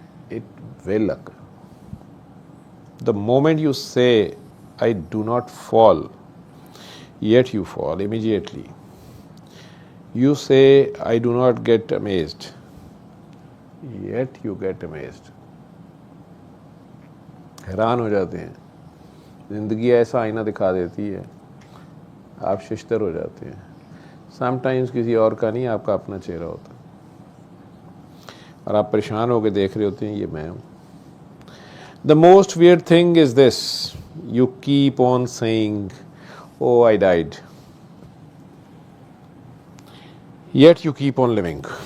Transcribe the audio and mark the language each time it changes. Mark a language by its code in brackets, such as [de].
[en] It will occur. The moment you say, I do not fall, yet you fall immediately. You say, I do not get amazed, yet you get amazed. [hi] हैरान हो जाते हैं. ज़िंदगी ऐसा आईना दिखा देती है, आप शिश्तर हो जाते हैं. समटाइम्स किसी और का नहीं, आपका अपना चेहरा होता है और आप परेशान होकर देख रहे होते हैं, ये मैं हूँ. [en] The most weird thing is this: you keep on saying, oh, I died. Yet you keep on living.